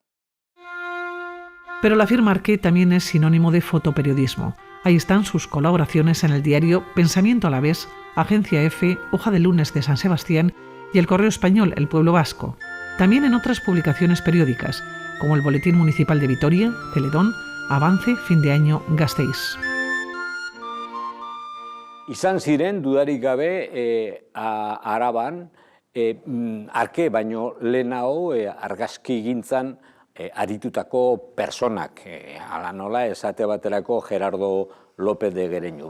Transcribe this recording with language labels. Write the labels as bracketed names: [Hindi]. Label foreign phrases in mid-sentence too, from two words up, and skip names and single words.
[Spanish] Pero la firma Arqué también es sinónimo de fotoperiodismo. Ahí están sus colaboraciones en el diario Pensamiento Alavés, Agencia F, Hoja de Lunes de San Sebastián y el Correo Español El Pueblo Vasco. También en otras publicaciones periódicas, como el Boletín Municipal de Vitoria, Celedón, Avance, Fin de Año, Gasteiz. [Basque] Izan ziren dudarik gabe Araban arke baino lehenago argazkigintzan aritutako personak, hala nola esate baterako Gerardo López de Gereñu.